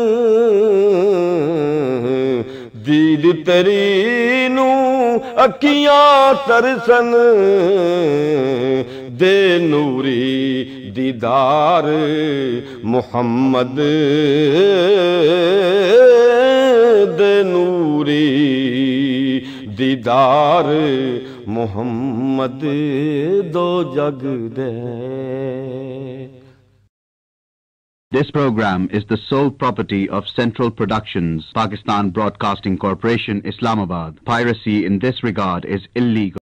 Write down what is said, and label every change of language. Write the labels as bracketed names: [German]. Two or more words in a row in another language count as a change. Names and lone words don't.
[Punjabi] دید تیری نوں اکھیاں ترسن دے نوری دیدار محمد دے نوری دیدار محمد دو جگ دے. [English] This program is the sole property of Central Productions, Pakistan Broadcasting Corporation, Islamabad. Piracy in this regard is illegal.